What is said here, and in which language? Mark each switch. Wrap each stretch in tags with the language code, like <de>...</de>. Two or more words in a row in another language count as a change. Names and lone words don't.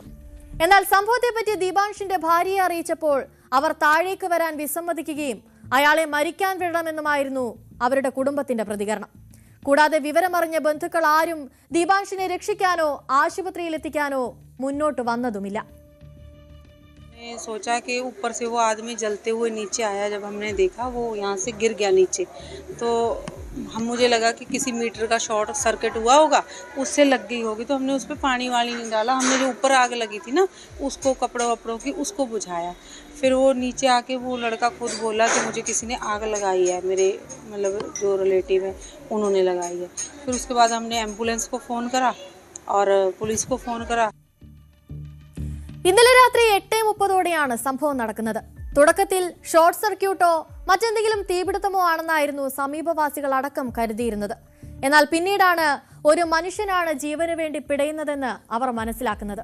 <ml>എന്നാൽ സംഭവത്തെപ്പറ്റി ദിബാൻഷിന്റെ ഭാര്യയെ അറിയിച്ചപ്പോൾ അവർ താഴേക്ക് വരാൻ വിസമ്മതിക്കുകയും അയാളെ മരിക്കാൻ വിടണമെന്നുമായിരുന്നു അവരുടെ കുടുംബത്തിന്റെ പ്രതികരണം. കൂടാതെ വിവരമറിഞ്ഞ ബന്ധുക്കൾ ആരും ദിബാൻഷിനെ രക്ഷിക്കാനോ ആശുപത്രിയിലെത്തിക്കാനോ മുന്നോട്ട് വന്നതുമില്ല.</ml> <hi>सोचा कि ऊपर से वो आदमी जलते हुए नीचे आया. जब हमने देखा वो यहाँ से गिर गया नीचे, तो मुझे लगा कि किसी मीटर का</hi> <en>short circuit</en> <hi>हुआ होगा, उससे लग गई होगी. तो हमने उस पर पानी वाली नहीं डाला. हमने जो ऊपर आग लगी थी ना, उसको कपड़ों वपड़ों की उसको बुझाया. फिर वो नीचे आके वो लड़का खुद बोला कि मुझे किसी ने आग लगाई है, मेरे मतलब जो रिलेटिव है उन्होंने लगाई है. फिर उसके बाद हमने एम्बुलेंस को फ़ोन करा और पुलिस को फ़ोन करा.</hi> <ml>ഇന്നലെ രാത്രി 8:30ഓടെയാണ് സംഭവം നടക്കുന്നത്. തുടക്കത്തിൽ</ml> <en>short circuit</en> <ml>മറ്റെന്തെങ്കിലും തീപിടുത്തമോ ആണെന്നായിരുന്നു സമീപവാസികൾ അടക്കം കരുതിയിരുന്നത്. എന്നാൽ പിന്നീടാണ് ഒരു മനുഷ്യനാണ് ജീവന് വേണ്ടി പിടയുന്നതെന്ന് അവർ മനസ്സിലാക്കുന്നത്.</ml>